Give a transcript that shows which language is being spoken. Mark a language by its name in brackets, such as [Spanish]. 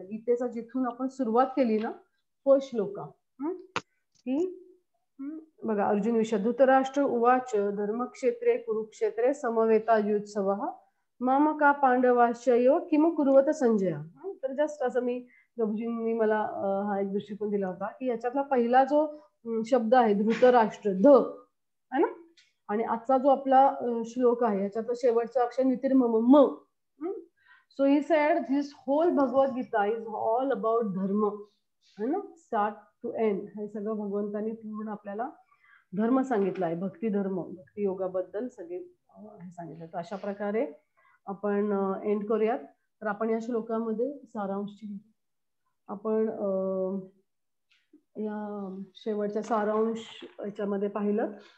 [Marathi] गीतेचा जिथून आपण सुरुवात केली ना, फर्स्ट श्लोक की बघा, अर्जुन विषय [Sanskrit] धृतराष्ट्र उवाच धर्मक्षेत्रे कुरुक्षेत्रे समवेतायुत्सवः मम का पांडवाश्चयो किम कुर्वत संजय. [Marathi] तर जस्ट असं मी प्रभूजींनी मला हा एक दृष्टिकोन दिला होता की याच्यातला पहिला जो शब्द आहे धृतराष्ट्र, ध है ना, आणि आजचा जो आपला श्लोक आहे याच्यातलं शेवटचं अक्षर नितिर्मम, म. [English] So he said this whole Bhagavad Gita is all about dharma, है ना, start to end. [Marathi] हे सगळं भगवंतांनी पूर्ण आपल्याला धर्म सांगितला आहे, भक्ती धर्म, भक्ती योगाबद्दल सगळे हे सांगितलं. तर अशा प्रकारे आपण एंड करूयात. तर आपण या श्लोकामध्ये सारांशची आपण या शेवटच्या सारांश याच्यामध्ये पाहिलं.